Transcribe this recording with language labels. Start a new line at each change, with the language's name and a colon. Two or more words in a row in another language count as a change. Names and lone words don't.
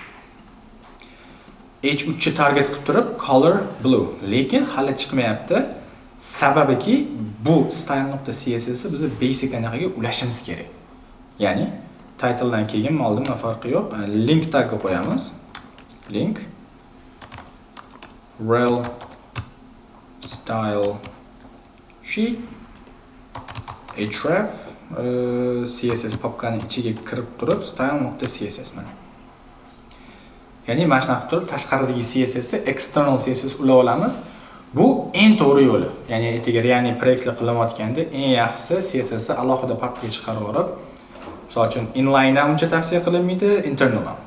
Uzbek: H3 ni target qilib turib
English: color blue,
Uzbek: lekin hali chiqmayapti. Sababiki bu style.css ni biz basic anaqaga ulashimiz kerak. Ya'ni title dan keyin oldinma farqi yo'q. Link tagga qo'yamiz.
English: Link rel style sheet href css
Uzbek: papkani ichiga kirib turib style.css mana. Ya'ni mana shunaqa turib tashqaridagi CSS ni
English: external CSS
Uzbek: ulab olamiz. Bu eng to'g'ri yo'li. Ya'ni ertaga real proyektlar qilayotganda eng yaxshisi CSS ni alohida papkaga chiqarib olib, misol uchun inline ham uncha tavsiya qilinmaydi, internal ham.